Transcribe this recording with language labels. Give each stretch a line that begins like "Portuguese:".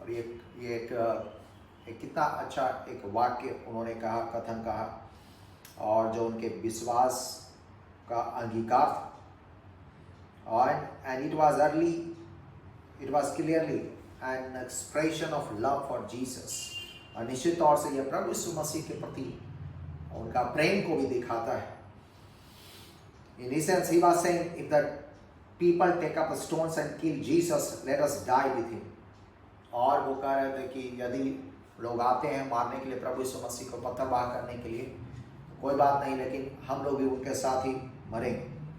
Hindi: और ये एक कितना अच्छा एक वाक्य उन्होंने कहा, कथन कहा, और जो उनके विश्वास का अंगीकार था।
English: और and it was clearly an expression of love for Jesus.
Hindi: और निश्चित तौर से यह प्रभु यीशु मसीह के प्रति उनका प्रेम को भी दिखाता है।
English: In essence, he was saying, if the people take up stones and kill Jesus, let us die with him.
Hindi: और वो कह रहे थे कि यदि लोग आते हैं मारने के लिए प्रभु यीशु मसीह को, पत्थरबाह करने के लिए, तो कोई बात नहीं, लेकिन हम लोग भी उनके साथ ही मरेंगे।